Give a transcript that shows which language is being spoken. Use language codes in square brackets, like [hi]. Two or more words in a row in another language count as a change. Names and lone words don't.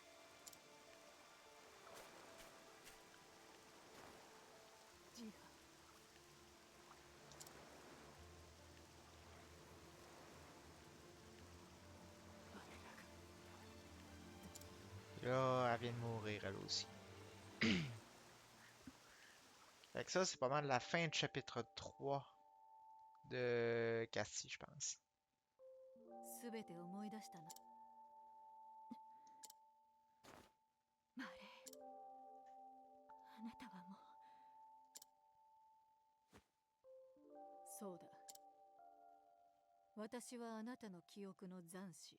[ja] ジーハ我らが [fr] Là, elle vient de mourir, elle aussi. Fait que ça, c'est pas mal la fin du chapitre 3 de Casti, je pense. [ja] すべて思い出したなマレーあなたはもそうだ私はあなたの記憶の残滓